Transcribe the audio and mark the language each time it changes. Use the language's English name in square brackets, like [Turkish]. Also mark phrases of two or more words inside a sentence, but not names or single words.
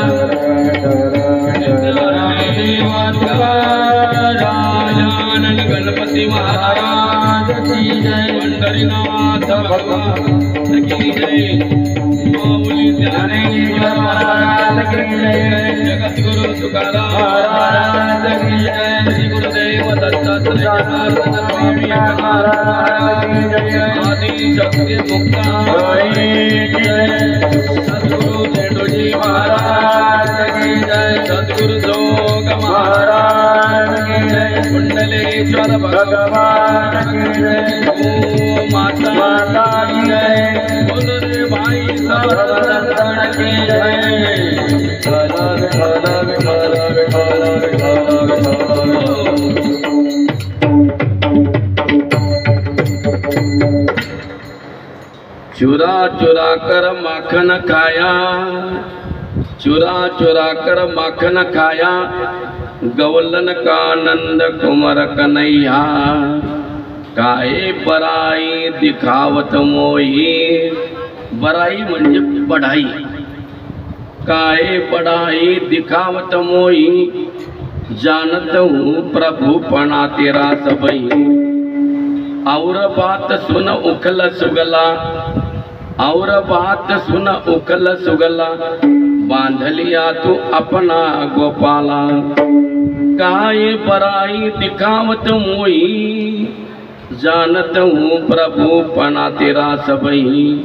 [Hindi] राजानन गणपति गणपती महाराज की जय पंढरीनाथ भगवान की जय माऊली ज्ञानेश्वर महाराज की जय जगद्गुरु तुकाराम महाराज की जय श्री गुरुदेव दत्तात्रेय महाराज की जय आदि शक्ती मुक्ता की जय सद्गुरु झेंडूजी महाराज की जय सद्गुरु जोग महाराज की जय कुंडलेश्वर भगवान की जय ओ माता की जय बोल रे भाई सर्वदत्तन की जय चुरा चुरा कर माखन खाया चुरा चुरा कर माखन खाया गवलन का नंद कुमार [Marathi] कन्हैया काय [Hindi] बराई दिखावत मोही [Marathi] बराई म्हणजे बढाई काय बढाई [Hindi] दिखावत मोही जानत हूँ प्रभु पणा तेरा सबई और बात सुन उखल सुगला और बात सुन उखल सुगला बांध लिया तू अपना गोपाला काय बराई दिखावत मोई जानत हूँ प्रभु पना तेरा सबई